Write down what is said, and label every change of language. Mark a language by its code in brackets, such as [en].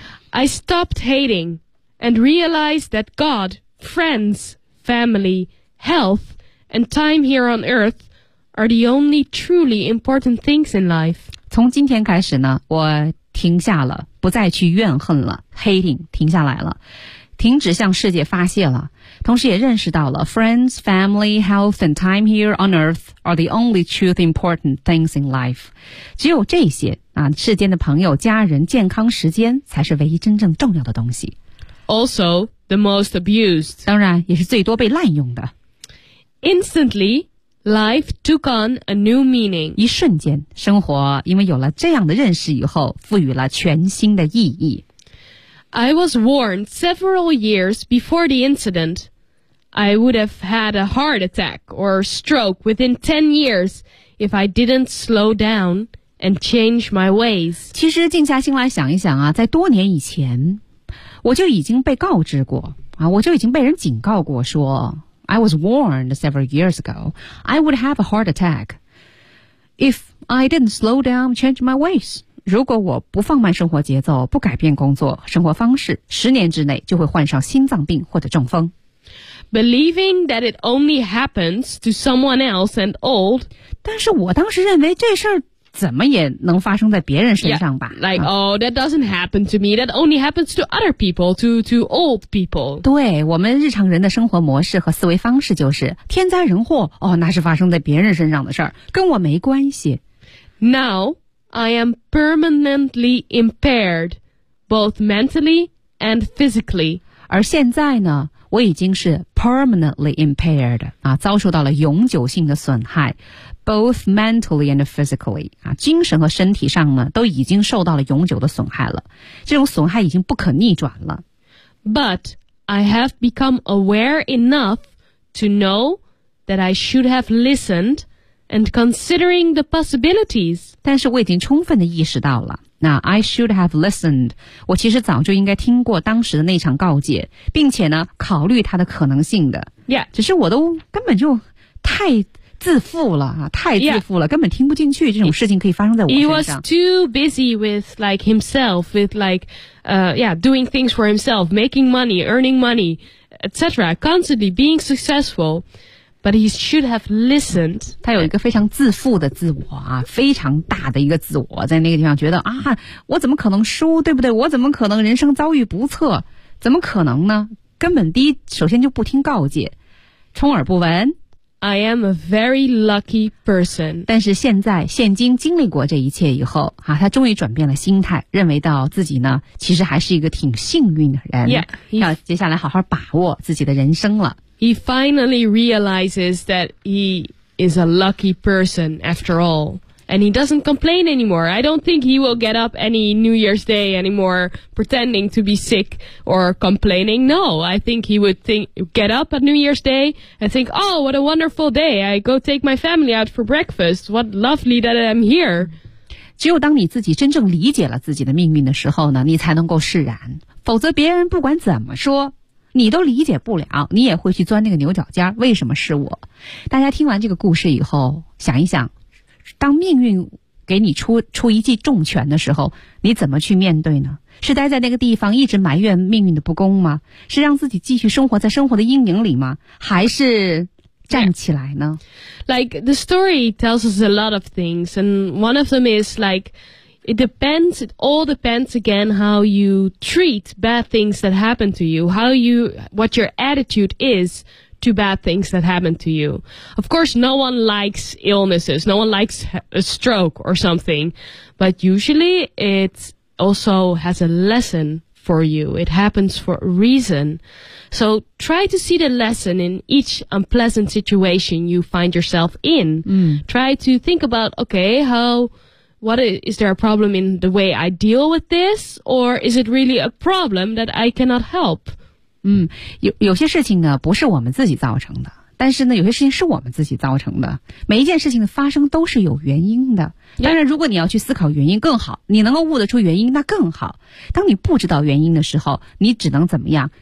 [en] I stopped hating and realized that God, friends, family, health, and time here on earth are the only truly important things in life. [zh] 从今天开始呢，我停下了，不再去怨恨了 ，hating 停下来了。停止向世界发泄了，同时也认识到了 [en] friends, family, health and time here on earth are the only truth important things in life. [zh] 只有这些啊，世间的朋友、家人、健康、时间才是唯一真正重要的东西。 [en] also the most abused. [zh] 当然也是最多被滥用的。 [en] Instantly, life took on a new meaning. [zh] 一瞬间，生活因为有了这样的认识以后，赋予了全新的意义。 [en] I was warned several years before the incident. I would have had a heart attack or stroke within 10 years if I didn't slow down and change my ways. [zh] 其实静下心来想一想啊，在多年以前，我就已经被告知过啊，我就已经被人警告过说 [en] I was warned several years ago. I would have a heart attack if I didn't slow down and change my ways. [zh] 如果我不放慢生活节奏，不改变工作生活方式，十年之内就会患上心脏病或者中风。 [en] Believing that it only happens to someone else and old. [zh] 但是我当时认为这事儿怎么也能发生在别人身上吧。 [en] Yeah, like,、啊、oh, that doesn't happen to me. That only happens to other people, to old people. [zh] 对，我们日常人的生活模式和思维方式就是天灾人祸，哦，那是发生在别人身上的事儿，跟我没关系。 [en] Now,I am permanently impaired, both mentally and physically. [zh] 而现在呢，我已经是 [en] permanently impaired, [zh] 啊，遭受到了永久性的损害 [en] both mentally and physically, [zh] 啊，精神和身体上呢，都已经受到了永久的损害了。这种损害已经不可逆转了。 [en] But I have become aware enough to know that I should have listened. And considering the possibilities. [zh] 但是我已经充分地意识到了。那 [en] I should have listened. [zh] 我其实早就应该听过当时的那场告诫，并且呢，考虑它的可能性的。 [en] Yeah. [zh] 只是我都根本就太自负了，太自负了， yeah. 根本听不进去这种事情可以发生在我身上。 [en] He was too busy with like himself, with like, doing things for himself, making money, earning money, etc. Constantly being successful. But he should have listened. [zh] 他有一个非常自负的自我啊，非常大的一个自我，在那个地方觉得啊，我怎么可能输，对不对？我怎么可能人生遭遇不测？怎么可能呢？根本第一，首先就不听告诫，充耳不闻。 [en] I am a very lucky person. [zh] 但是现在，现今经历过这一切以后啊，他终于转变了心态，认为到自己呢，其实还是一个挺幸运的人。 [en] Yeah, [zh] 要接下来好好把握自己的人生了。 [en] He finally realizes that he is a lucky person after all. And he doesn't complain anymore. I don't think he will get up any New Year's Day anymore pretending to be sick or complaining. No, I think he would get up at New Year's Day and think, oh, what a wonderful day. I go take my family out for breakfast. What lovely that I'm here. [zh] 只有当你自己真正理解了自己的命运的时候呢，你才能够释然。否则别人不管怎么说你都理解不了，你也会去钻那个牛角尖，为什么是我？大家听完这个故事以后，想一想，当命运给你出一记重拳的时候，你怎么去面对呢？是待在那个地方一直埋怨命运的不公吗？是让自己继续生活在生活的阴影里吗？还是站起来呢？ [en] Like, the story tells us a lot of things, and one of them is like,It all depends again how you treat bad things that happen to you, what your attitude is to bad things that happen to you. Of course, no one likes illnesses, no one likes a stroke or something, but usually it also has a lesson for you. It happens for a reason. So try to see the lesson in each unpleasant situation you find yourself in. Try to think about, okay, is there a problem in the way I deal with this? Or is it really a problem that I cannot help? [zh] 有些事情呢不是我们自己造成的。但是呢有些事情是我们自己造成的。每一件事情的发生都是有原因的。当然如果你要去思考原因更好，你能够悟得出原因那更好。当你不知道原因的时候，你只能怎么样？